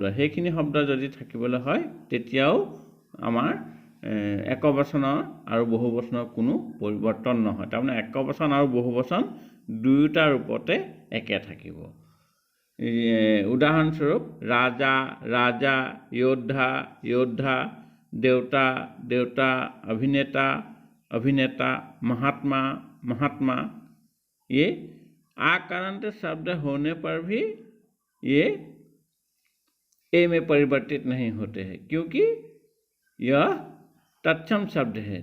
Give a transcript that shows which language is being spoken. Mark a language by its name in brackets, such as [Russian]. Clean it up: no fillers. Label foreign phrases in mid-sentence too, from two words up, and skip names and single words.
[Assamese] সেইখিনি শব্দ যদি থাকিবলৈ হয় তেতিয়াও আমাৰ একবচনৰ আৰু বহুবচনৰ কোনো পৰিৱৰ্তন নহয়। তাৰমানে একবচন আৰু বহুবচন দুয়োটা ৰূপতে একে থাকিব। উদাহৰণস্বৰূপ ৰাজা, ৰাজা, যোদ্ধা, যোদ্ধা, [Hindi] देवता, देवता, अभिनेता, अभिनेता, महात्मा, महात्मा। ये आकारांत शब्द होने पर भी ये ए में परिवर्तित नहीं होते हैं, क्योंकि यह तत्सम शब्द है।